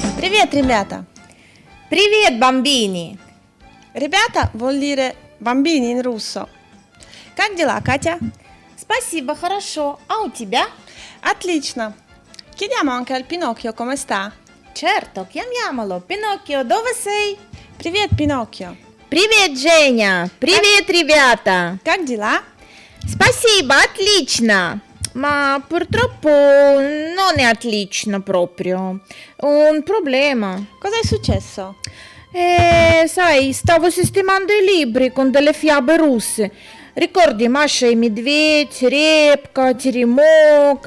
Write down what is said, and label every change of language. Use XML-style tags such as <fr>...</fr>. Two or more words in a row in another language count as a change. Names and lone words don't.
<ru>Привет, ребята! Привет,</ru> <it>bambini! Rебята vuol dire bambini in russo.</it> <ru>Как дела, Катя? Спасибо, хорошо. А у тебя? Отлично!</ru> <it>Chiediamo anche al Pinocchio come sta. Certo, chiamiamolo. Pinocchio, dove sei?</it> <ru>Привет, Pinocchio! Привет, Женя! Привет, ребята! Как дела? Спасибо, отлично!</ru> <it>Ma purtroppo non è otlично proprio. Un problema. Cosa è successo? Sai, stavo sistemando i libri con delle fiabe russe. Ricordi Masha e Медведь, Repka, Teремок?</it>